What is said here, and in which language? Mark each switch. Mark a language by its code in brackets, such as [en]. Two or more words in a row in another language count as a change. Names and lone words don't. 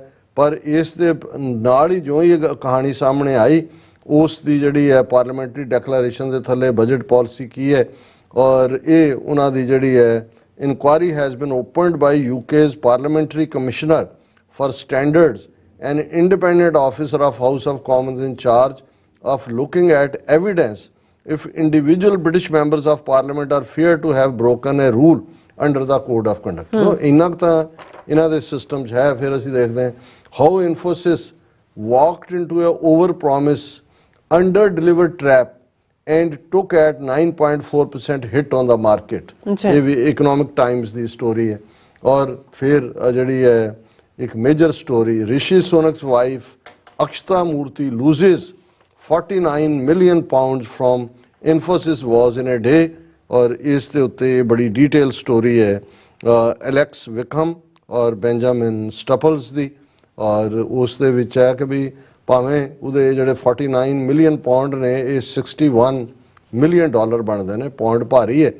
[pa] ਪਰ ਇਸ ਦੇ ਨਾਲ ਹੀ ਜੋ ਹੀ ਇਹ ਕਹਾਣੀ ਸਾਹਮਣੇ ਆਈ, ਉਸ ਦੀ ਜਿਹੜੀ ਹੈ [en] parliamentary declaration [pa] ਦੇ ਥੱਲੇ [en] budget policy [pa] ਕੀ ਹੈ, ਔਰ ਇਹ ਉਹਨਾਂ ਦੀ ਜਿਹੜੀ ਹੈ [en] inquiry has been opened by UK's Parliamentary Commissioner for Standards an independent officer of House of Commons in charge of looking at evidence if individual British members of Parliament are feared to have broken a rule under the Code of Conduct. [pa] So ਇੰਨਾ ਤਾਂ ਇਹਨਾਂ ਦੇ ਸਿਸਟਮ 'ਚ ਹੈ। ਫਿਰ ਅਸੀਂ ਦੇਖਦੇ ਹਾਂ [en] how Infosys walked into a over-promise, under-delivered trap and took at 9.4% hit on the market. [pa] ਇਹ ਵੀ Economic Times ਦੀ ਸਟੋਰੀ ਹੈ। ਔਰ ਫਿਰ ਜਿਹੜੀ ਹੈ ਇੱਕ [en] major story, [pa] ਰਿਸ਼ੀ ਸੁਨਕ's [en] wife Akshata Murthy loses 49 million pounds from Infosys was in a day। [pa] और ਇਸ ਦੇ ਉੱਤੇ ਬੜੀ [en] detail story [pa] ਹੈ ਐਲੈਕਸ ਵਿਕਹਮ ਔਰ ਬੈਂਜਾਮਿਨ ਸਟਪਲਸ ਦੀ। ਔਰ ਉਸ ਦੇ ਵਿੱਚ ਹੈ ਕਿ ਵੀ ਭਾਵੇਂ ਉਹਦੇ ਜਿਹੜੇ 49 [en] million pound [pa] ਨੇ ਇਹ 61 [en] million dollar [pa] ਬਣਦੇ ਨੇ, ਪਾਉਂਡ ਭਾਰੀ ਹੈ।